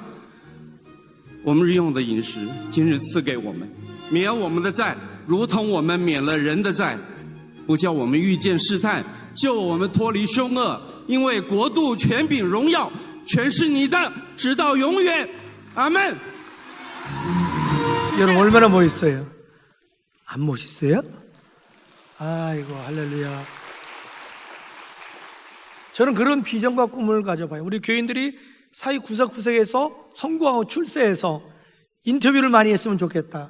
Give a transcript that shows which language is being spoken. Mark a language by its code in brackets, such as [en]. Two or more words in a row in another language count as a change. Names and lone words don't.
[zh] 我们日用的饮食，今日赐给我们，免我们的债，如同我们免了人的债，不叫我们遇见试探，救我们脱离凶恶。因为国度、权柄、荣耀，全是你的，直到永远。阿门。 [ko] 여러분 얼마나 멋있어요? 안 멋있어요? 아이고 할렐루야. 저는 그런 비전과 꿈을 가져봐요. 우리 교인들이 사회 구석구석에서 성공하고 출세해서 인터뷰를 많이 했으면 좋겠다.